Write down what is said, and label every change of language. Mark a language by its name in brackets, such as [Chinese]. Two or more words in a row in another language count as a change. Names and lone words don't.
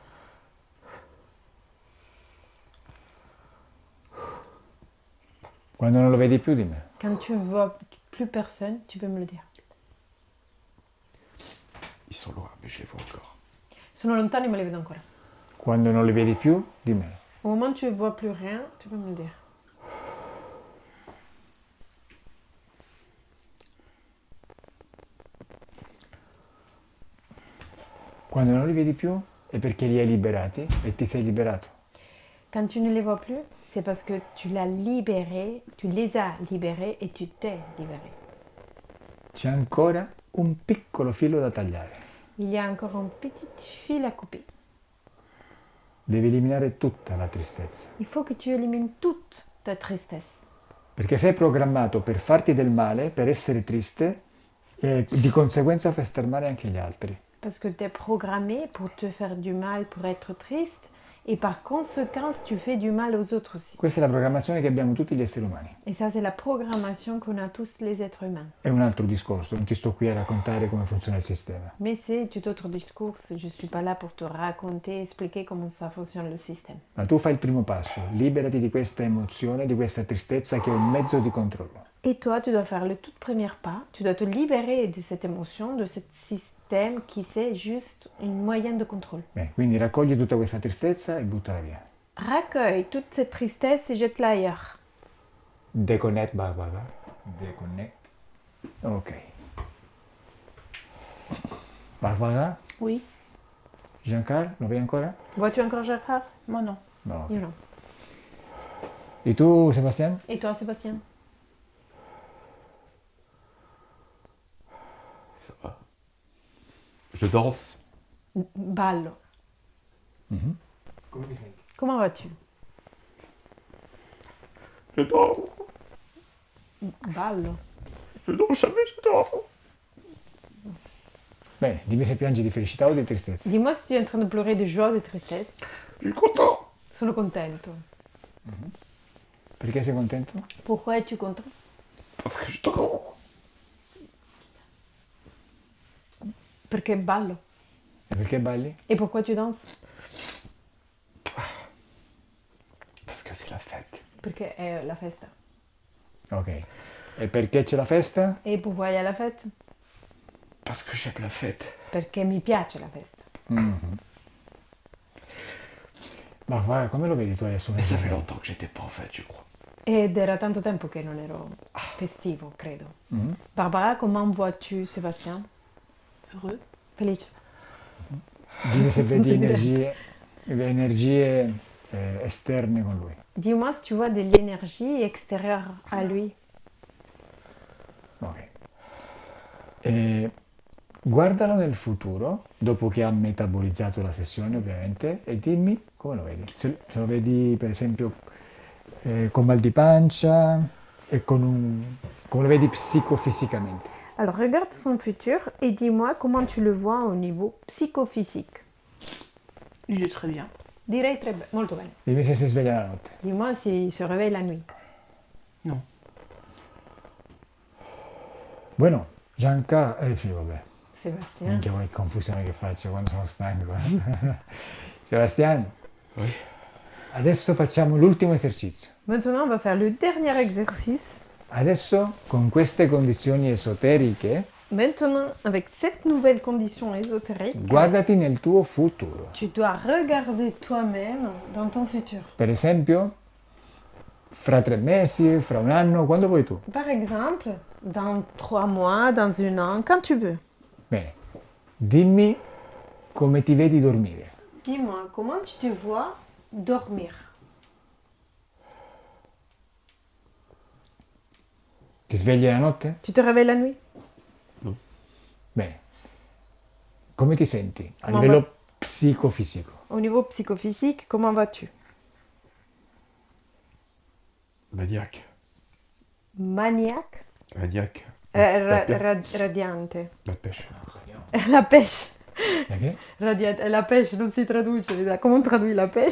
[Italian] Quando non lo vedi più, dimmelo. [French] Quand tu vois plus personne, tu peux me le dire. Ils sont loin, mais je les vois encore. [Italian] Sono lontani, ma li vedo ancora. Quando non li vedi più, dimmelo. [French] Au moment où tu ne vois plus rien, tu peux me le dire. [Italian] Quando non li vedi più è perché li hai liberati e ti sei liberato. [French] Quand tu ne les vois plus, c'est parce que tu l'as libéré, tu les as libérés et tu t'es libéré. [Italian] C'è ancora un piccolo filo da tagliare. [French] Il y a encore un petit fil à couper. [Italian] Devi eliminare tutta la tristezza. [French] Il faut que tu élimines toute ta tristesse. [Italian] Perché sei programmato per farti del male, per essere triste e di conseguenza fai star male anche gli altri. [French] Parce que tu es programmé pour te faire du mal, pour être triste. Et par conséquence, tu fais du mal aux autres aussi. [Italian] Questa è la programmazione che abbiamo tutti gli esseri umani. [French] Et ça, c'est la programmation qu'on a tous les êtres humains. [Italian] È un altro discorso, non ti sto qui a raccontare come funziona il sistema. [French] Mais c'est tout autre discours. Je ne suis pas là pour te raconter, expliquer comment ça fonctionne le système. [Italian] Ma tu fai il primo passo, liberati di questa emozione, di questa tristezza che è un mezzo di controllo. [French] Et toi, tu dois faire le tout premier pas. Tu dois te libérer de cette émotion, de ce système qui c'est juste une moyenne de contrôle. [Italian] Bene, quindi raccogli tutta questa tristezza e buttala via. [French] Accueille toute cette tristesse et jette-la ailleurs. Deconnect, Barbara. Deconnect. Ok. Barbara, Oui. [Italian] Giancarlo, lo vedi ancora? [French] Vois-tu encore Gérard? Moi non. [Italian] No. Ok. Io no. E tu, Sebastian? [French] Et toi, Sébastien? Ça va. Je danse. [Italian] Ballo. Come ti senti? [French] Comment vas-tu? Je danse. [Italian] Ballo. [French] Je danse jamais, je danse. [Italian] Bene, dimmi se piangi di felicità o di tristezza. [French] Dis-moi si tu es en train de pleurer de joie ou de tristesse. Je suis content. [Italian] Sono contento. Perché sei contento? [French] Pourquoi es-tu content? Parce que je danse. [Italian] Perché ballo. E perché balli? [French] Et pourquoi tu danses? Parce que c'est la fête. [Italian] Perché è la festa. Ok. E perché c'è la festa? [French] Et pourquoi il y a la fête? Parce que j'aime la fête. [Italian] Perché mi piace la festa. Ma guarda, come lo vedi tu adesso? [French] Mais ça fait longtemps que j'étais pas en fête, je crois. [Italian] Ed era tanto tempo che non ero festivo, credo. Barbara, [French] comment vois-tu Sébastien? Heureux. [Italian] Felice. Dimmi se vedi energie esterne con lui. [French] Dis-moi si tu vois de l'énergie extérieure à lui. Ok. [Italian] E guardalo nel futuro, dopo che ha metabolizzato la sessione ovviamente, e dimmi come lo vedi. Se lo vedi per esempio con mal di pancia e come lo vedi psicofisicamente. [French] Alors regarde son futur et dis-moi comment tu le vois au niveau psychophysique. Il est très bien. [Italian] Direi molto bene. Dimmi se si sveglia la notte. [French] Dis-moi s'il se réveille la nuit. Non. [Italian] Bueno, Giancarlo, sì vabbè, Sébastien. minchia che confusione che faccio quando sono stanco. Sebastiano, [French] Oui. [Italian] adesso facciamo l'ultimo esercizio. [French] Maintenant, on va faire le dernier exercice. [Italian] Adesso con queste condizioni esoteriche, [French] Maintenant, avec cette nouvelle condition ésotérique, [Italian] guardati nel tuo futuro. [French] tu dois regarder toi-même dans ton futur. [Italian] Per esempio, fra 3 mesi, fra un anno, quando vuoi tu. [French] Par exemple, dans 3 mois, dans 1 an, quand tu veux. [Italian] Bene, dimmi come ti vedi dormire. [French] Dis-moi, comment tu te vois dormir? [Italian] Ti svegli la notte? [French] Tu te réveilles la nuit? [Italian] Bene. Come ti senti a Come livello psicofisico? [French] Au niveau psychophysique, comment vas-tu? Maniaque. Maniaque? Maniaque. La [Italian] Radiante. [French] pêche. La pêche. [Italian] Perché? [French] La pêche [Italian] non si traduce. Come tradui [French] la pêche?